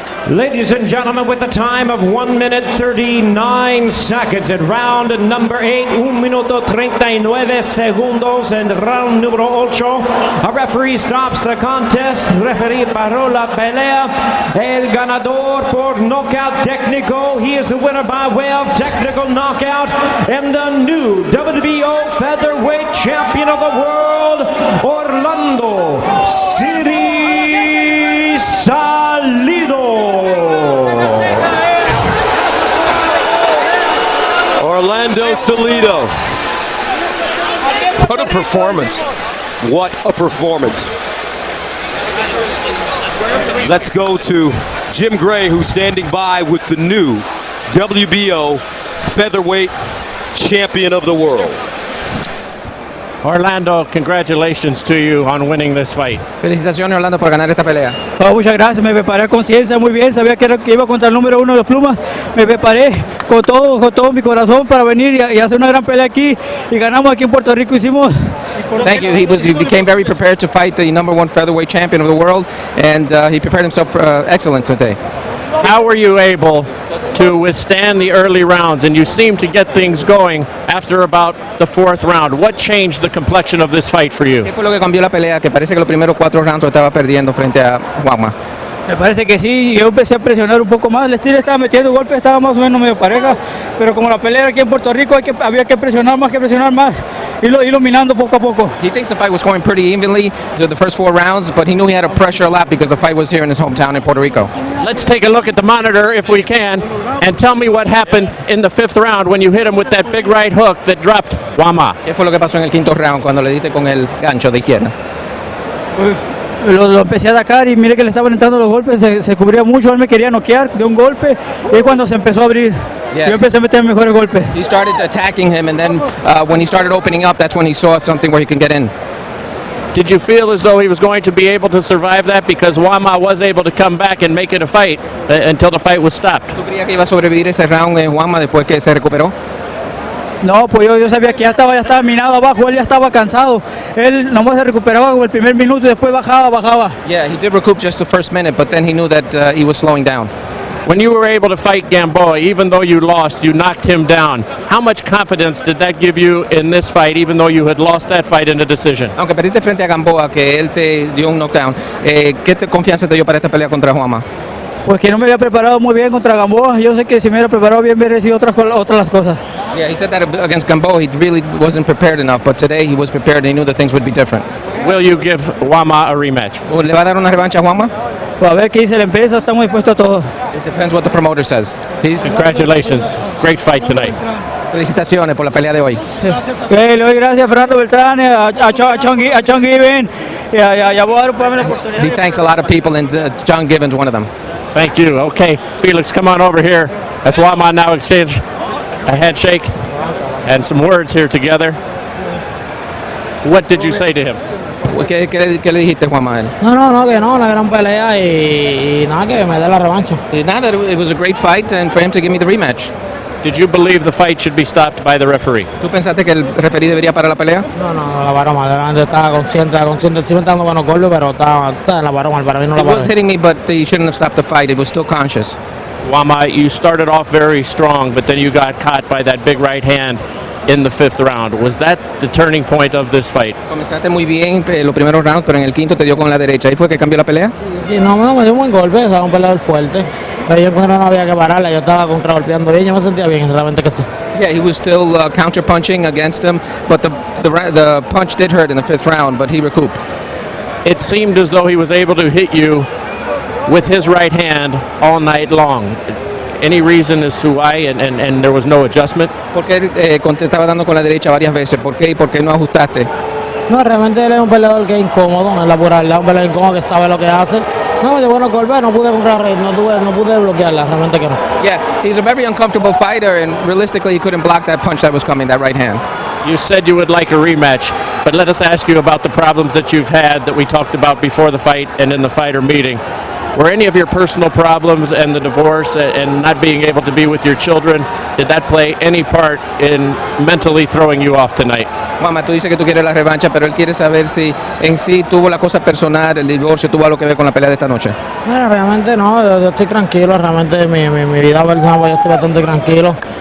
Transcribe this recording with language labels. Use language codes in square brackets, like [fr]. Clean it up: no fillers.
[en] Ladies and gentlemen, with a time of 1 minute 39 seconds at round number 8, [es] 1 minuto 39 segundos [en] and round número 8. A referee stops the contest. [es] Referee paró la pelea. El ganador por knockout técnico. [en] He is the winner by way of technical knockout and the new WBO featherweight champion of the world, Orlando Salido. Orlando Salido. What a performance. What a performance. Let's go to Jim Gray, who's standing by with the new WBO featherweight champion of the world. Orlando, congratulations to you on winning this fight. [es] Felicitaciones, Orlando, por ganar esta pelea. Oh, muchas gracias, me preparé a conciencia muy bien, sabía que iba contra el número 1 de los plumas, me preparé con todo mi corazón para venir y hacer una gran pelea aquí y ganamos aquí en Puerto Rico, hicimos. [en] Thank you. He became very prepared to fight the #1 featherweight champion of the world, and he prepared himself excellent today. How were you able to withstand the early rounds, and you seem to get things going after about the 4th round? What changed the complexion of this fight for you? [es] ¿Qué fue lo que cambió la pelea? Que parece que los primeros 4 rounds lo estaba perdiendo frente a Juanma. Me parece que sí, yo empecé a presionar un poco más, el estilo estaba metiendo golpes, estaba más o menos medio pareja, pero como la pelea aquí en Puerto Rico había que presionar más, irlo minando poco a poco. [en] He thinks the fight was going pretty evenly to the first 4 rounds, but he knew he had to pressure a lot because the fight was here in his hometown in Puerto Rico. Let's take a look at the monitor if we can, and tell me what happened in the 5th round when you hit him with that big right hook that dropped Juanma. [es] ¿Qué fue lo que pasó en el 5º round cuando le diste con el gancho de izquierda? lo empecé a atacar y mire que le estaban entrando los golpes, se cubría mucho, él me quería noquear de un golpe y cuando se empezó a abrir, [en] Yeah. [es] yo empecé a meter mejores golpes. [en] He started attacking him, and then when he started opening up, that's when he saw something where he can get in. Did you feel as though he was going to be able to survive that? Because Juanma was able to come back and make it a fight until the fight was stopped. [es] ¿Tú creías que iba a sobrevivir ese round Juanma después que se recuperó? No, pues yo sabía que ya estaba minado abajo, él ya estaba cansado. Él nomás se recuperaba como el primer minuto y después bajaba. [en] Yeah, he did recoup just the first minute, but then he knew that he was slowing down. When you were able to fight Gamboa, even though you lost, you knocked him down. How much confidence did that give you in this fight, even though you had lost that fight in a decision? [es] Aunque perdiste frente a Gamboa, que él te dio un knockdown, ¿qué confianza te dio para esta pelea contra Juanma? Pues que no me había preparado muy bien contra Gamboa. Yo sé que si me hubiera preparado bien, hubiera sido otras las cosas. [en] Yeah, he said that against Gamboa, he really wasn't prepared enough, but today he was prepared and he knew that things would be different. Will you give Juanma a rematch? [es] ¿Le va a dar una revancha a Juanma? Pues a ver qué dice la empresa, estamos dispuestos a todo. [en] It depends what the promoter says. Congratulations. Great fight tonight. [es] Felicitaciones por la pelea de hoy. Le doy gracias a Fernando Beltrán, a John Given y a Boaro por darme la oportunidad. [en] He thanks a lot of people, and John Given's one of them. Thank you. Okay, Felix, come on over here. As Juanma now exchange a handshake and some words here together. What did you say to him? [es] ¿Qué le dijiste, Juanma, a él? No, que no, una gran pelea y nada, que me dé la revancha. [en] Nada, it was a great fight, and for him to give me the rematch. Did you believe the fight should be stopped by the referee? [es] ¿Tú pensaste que el referee debería parar la pelea? No, la paró mal, realmente estaba consciente, sí me está dando buenos golpes, pero la paró mal, para mí no la [en] He [es] paró. [en] was hitting me, but he shouldn't have stopped the fight. It was still conscious. Juanma, you started off very strong, but then you got caught by that big right hand in the fifth round. Was that the turning point of this fight? [es] Comenzaste muy bien los primeros rounds, pero en el quinto te dio con la derecha. ¿Ahí fue que cambió la pelea? Sí, no, me dio un buen golpe, estaba un peleador fuerte, pero yo encontré que no había que pararla, yo estaba contragolpeando bien, yo me sentía bien, realmente que sí. [en] Yeah, he was still counter punching against him, but the punch did hurt in the fifth round, but he recouped. It seemed as though he was able to hit you with his right hand all night long. Any reason as to why, and there was no adjustment? [es] ¿Por qué te estaba dando con la derecha varias veces? ¿Por qué y por qué no ajustaste? No, realmente él es un peleador que es incómodo, en la puralidad, un peleador incómodo que sabe lo que hace. No, me dio buenos golpes, no pude no pude bloquearla, realmente que no. [en] Yeah, he's a very uncomfortable fighter, and realistically, he couldn't block that punch that was coming, that right hand. You said you would like a rematch, but let us ask you about the problems that you've had that we talked about before the fight and in the fighter meeting. Were any of your personal problems and the divorce and not being able to be with your children, did that play any part in mentally throwing you off tonight? [es] Juanma, tú dices que tú quieres la revancha, pero él quiere saber si en sí tuvo la cosa personal, el divorcio tuvo algo que ver con la pelea de esta noche. Bueno, realmente no, yo estoy tranquilo, realmente mi vida personal, yo estoy bastante tranquilo.